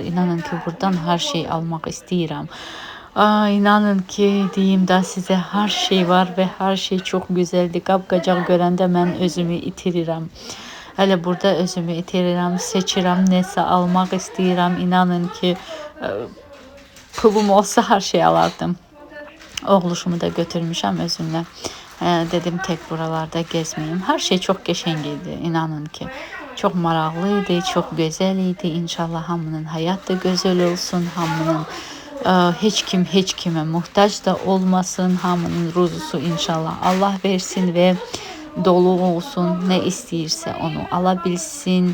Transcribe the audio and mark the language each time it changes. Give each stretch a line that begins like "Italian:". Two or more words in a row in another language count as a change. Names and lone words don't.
Azerbaijani: İnanın ki, buradan hər şey almaq istəyirəm. İnanın ki, deyim də sizə hər şey var və hər şey çox gözəldir. Qab-qacaq görəndə mən özümü itirirəm. Hələ burada özümü itirirəm, seçirəm, nəsə almaq istəyirəm. İnanın ki, pulum olsa hər şey alardım. Oğluşumu da götürmüşəm özümlə.
Turkish: Dedim tek buralarda gezmeyeyim. Her şey çok
Azerbaijani: qəşəng idi. İnanın ki, çok maraqlı idi, çok gözəl idi. İnşallah hamının həyat da gözəl olsun, hamının heç kimə muhtaç da olmasın, hamının ruzusu inşallah Allah versin və dolu olsun, nə istəyirsə onu ala bilsin.